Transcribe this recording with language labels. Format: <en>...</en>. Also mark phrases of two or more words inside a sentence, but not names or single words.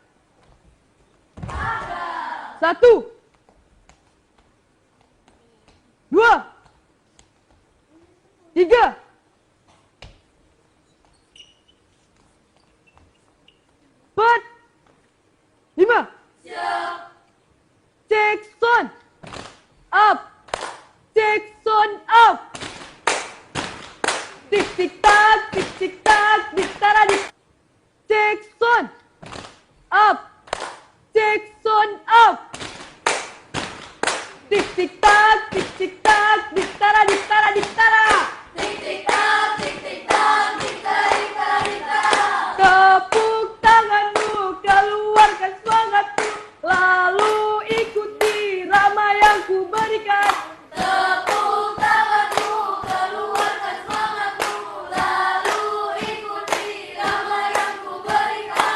<id>1, 2, 3, 4, 5.</id> <en>Cek sound. Up. Cek sound up. Tik tik tak, tik tik tak, tik tara dik. Cek sound. Up. Cek sound up. Tik tik tak, tik tik tak, dik tara dik tara dik tara. Tik tik tak, tik tik tak, dik tara dik tara dik tara.</en> <id>Tepuk tanganmu, keluarkan semangatmu, lalu ikuti rama yang ku berikan. Tepuk tanganmu, keluarkan semangatmu, lalu ikuti rama yang ku berikan.</id>